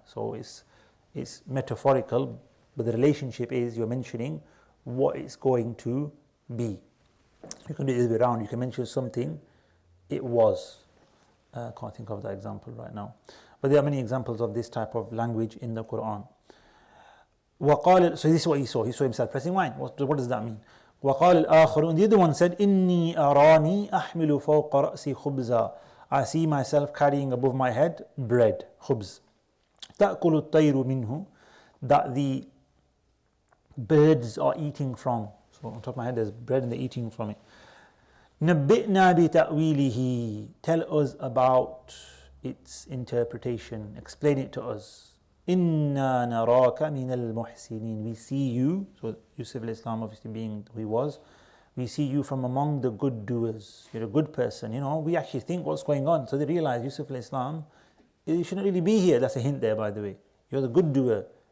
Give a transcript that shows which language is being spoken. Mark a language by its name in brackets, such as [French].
[English] So it's metaphorical, but the relationship is you're mentioning what it's going to be. You can do it the other way around. You can mention something, it was. I can't think of that example right now. But there are many examples of this type of language in the Quran. So this is what he saw. He saw himself pressing wine. What does that mean? [Arabic] وقال الآخر, [English] and the other one said, [Arabic] إني أراني أحمل فوق رأسي خبزا. [English] I see myself carrying above my head bread, khubz. [Arabic] تأكل الطير منه, [English] that the birds are eating from. So on top of my head there's bread and they're eating from it. [Arabic] نبئنا بتأويله, [English] tell us about its interpretation, explain it to us. [Arabic] إنا نراك من المحسنين, [English] we see you. So Yusuf al-Islam obviously being who he was, we see you from among the good doers. You're a good person, we actually think what's going on. So they realize Yusuf al-Islam, you shouldn't really be here. That's a hint there, by the way. You're the good doer.